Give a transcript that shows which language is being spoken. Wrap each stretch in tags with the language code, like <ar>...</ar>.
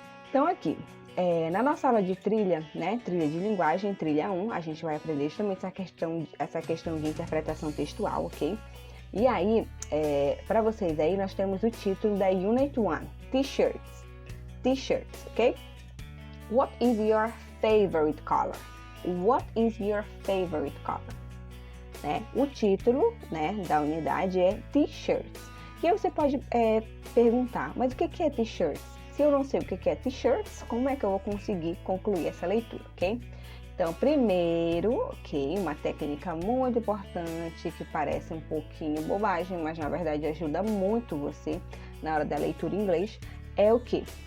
<pt>Então aqui, na nossa aula de trilha, né, trilha de linguagem, trilha 1, a gente vai aprender justamente essa questão de interpretação textual, ok? E aí, para vocês aí, nós temos o título da Unit 1, T-shirts. T-shirts, ok?</pt> <en>What is your favorite color? What is your favorite color?</en> <pt>Né? O título, né, da unidade é T-shirts. E aí você pode perguntar, mas o que é T-shirts? Se eu não sei o que é T-shirts, como é que eu vou conseguir concluir essa leitura, ok? Então, primeiro, ok, uma técnica muito importante que parece um pouquinho bobagem, mas na verdade ajuda muito você na hora da leitura em inglês, é o que?</pt>